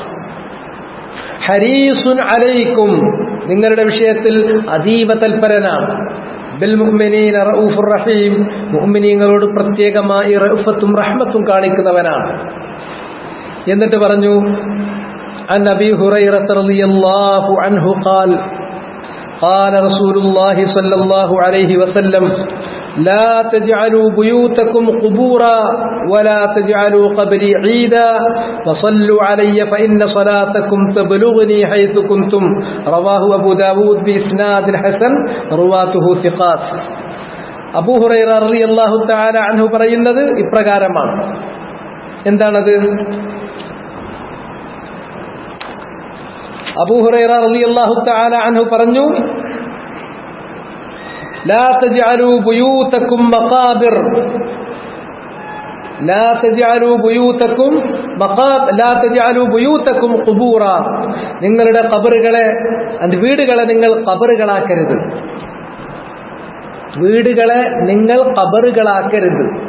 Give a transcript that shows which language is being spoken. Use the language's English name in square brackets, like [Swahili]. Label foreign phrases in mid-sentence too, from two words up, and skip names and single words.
[Arabic] حريص عليكم, [Malayalam] നിങ്ങളുടെ വിഷയത്തിൽ അതീവ തൽപരനാണ്. [Arabic] بالمؤمنين رؤوف رحيم, [Malayalam] മുഅ്മിനീങ്ങളോട് പ്രത്യേകമായി റഅഫത്തും റഹ്മത്തും കാണിക്കുന്നവനാണ്. എന്നിട്ട് പറഞ്ഞു, [Arabic] عن أبي هريرة رضي الله عنه قال قال رسول الله صلى الله عليه وسلم لا تجعلوا بيوتكم قبورا ولا تجعلوا قبري عيدا وصلوا علي فإن صلاتكم تبلغني حيث كنتم رواه أبو داود بإسناد حسن رواته ثقات. [Malayalam] അബൂ ഹുറൈറ [Arabic] رضي الله تعالى عنه [Malayalam] പറയുന്നത് ഇപ്രകാരമാണ്. എന്താണത്? അബൂ ഹുറൈറ [Arabic] رضي الله تعالى عنه [Malayalam] പറഞ്ഞു, [Arabic] لا تجعلوا بيوتكم مقابر, لا تجعلوا بيوتكم لا تجعلوا بيوتكم قبورا, [Malayalam] നിങ്ങളുടെ ഖബറുകളെ, വീടുകളെ നിങ്ങൾ ഖബറുകളാക്കരുത്, വീടുകളെ നിങ്ങൾ ഖബറുകളാക്കരുത്.